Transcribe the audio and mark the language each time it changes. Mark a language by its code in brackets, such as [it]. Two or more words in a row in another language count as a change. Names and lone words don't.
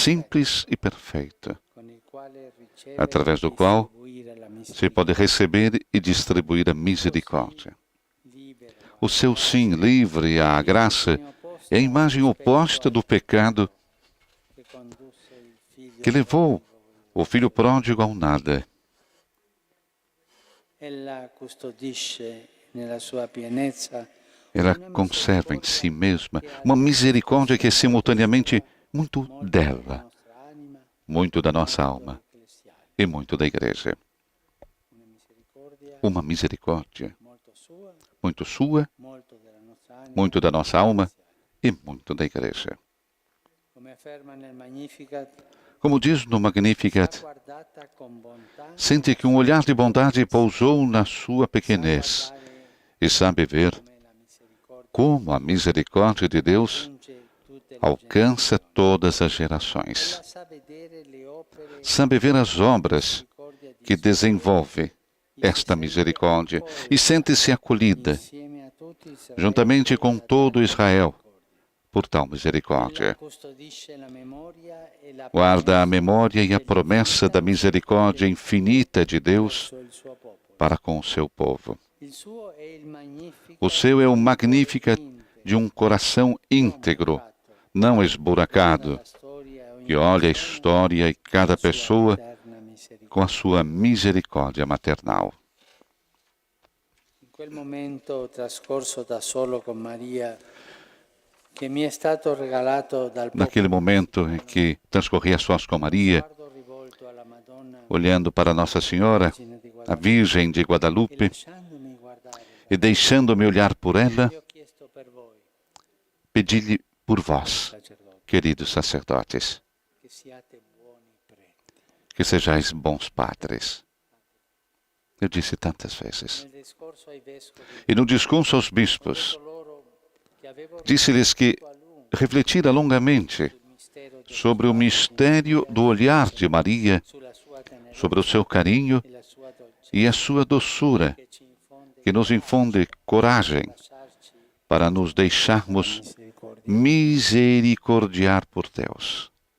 [pt] simples e perfeito, [it] con il quale riceve [pt] através do e qual [it] distribuire la se misericordia. [pt] pode receber e distribuir a misericórdia. [it] Libera, [pt] O seu sim livre à graça é a imagem oposta do pecado [it] che condusse il figlio [pt] que levou o filho pródigo ao nada. [it] Ella custodisce nella sua pienezza [pt] Ela conserva em si mesma uma misericórdia que é simultaneamente muito dela, [it] nostra anima, [pt] muito da nossa alma [it] ecclesiale. [pt] e muito da igreja. [it] Una misericordia [pt] Uma misericórdia [it] molto sua, [pt] muito sua, [it] molto della nostra anima. [pt] muito da nossa alma e muito da igreja. [it] Come afferma nel Magnificat, [pt] Como diz no Magnificat, [it] guardata con bontà, [pt] sente que um olhar de bondade pousou na sua pequenez e sabe ver [it] come la misericordia [pt] como a misericórdia de Deus [it] giunge tutte le [pt] alcança todas as gerações. [it] Ella sa vedere le opere [pt] Sabe ver as obras [it] misericordia di [pt] que desenvolve esta misericórdia e sente-se acolhida, [it] insieme a tutti Israele. [pt] juntamente com todo Israel, por tal misericórdia. [it] Custodisce la memoria e la [pt] Guarda a memória e a promessa da misericórdia infinita de Deus [it] verso il suo popolo. [pt] para com o seu povo. [it] Il suo è il Magnificat [pt] O seu é o Magnificat de um coração íntegro, não esburacado, [it] la storia ogni [pt] que olha a história e cada pessoa [it] eterna misericordia. [pt] com a sua misericórdia maternal. [it] In quel momento trascorso da solo con Maria, che mi è stato regalato dal [pt] Naquele momento em que transcorri a sós com Maria, [it] sguardo rivolto alla Madonna, [pt] olhando para Nossa Senhora, [it] Vergine di a Guadalupe, [pt] Virgem de e Guadalupe, [it] lasciandomi guardare, [pt] e deixando-me olhar por ela, [it] io ho chiesto per voi, [pt] pedi-lhe por vós, [it] sacerdoti, [pt] queridos sacerdotes, [it] che siate buoni preti. [pt] que sejais bons padres. Eu disse tantas vezes. [it] Nel discorso ai vescovi, [pt] E no discurso aos bispos, [it] detto loro che avevo [pt] disse-lhes que [it] riflettuto a lungo [pt] refletira longamente [it] sul mistero [pt] sobre o mistério do olhar de Maria, sobre o seu carinho e a sua doçura, que nos infunde coragem para nos deixarmos misericordiar por Deus.